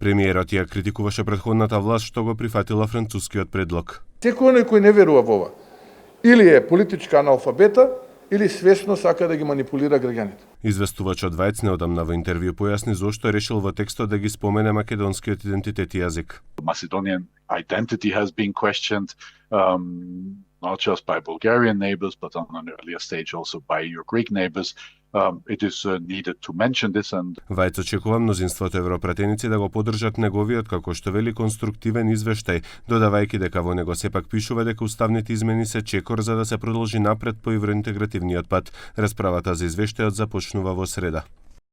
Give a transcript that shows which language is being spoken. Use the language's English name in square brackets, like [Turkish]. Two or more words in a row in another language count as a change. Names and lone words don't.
[Macedonian] Премиерот ја критикуваше претходната власт што го прифатила францускиот предлог. Секој оној кој не верува во ова, или е политичка аналфабета, или свесно сака да ги манипулира граѓаните. Известувачот Вајц неодамна во интервју појасни зошто решил во текстот да ги спомене македонскиот идентитет и јазик. [English] Macedonian identity has been questioned, not just by Bulgarian neighbors, but on an earlier stage also by your Greek neighbors. It is needed to mention this and [Macedonian] Вајц очекува мнозинството европратеници да го поддржат неговиот, како што вели, конструктивен извештај, додавајќи дека во него сепак пишува дека уставните измени се чекор за да се продолжи напред по евроинтегративниот пат. Расправата за извештајот започнува во среда.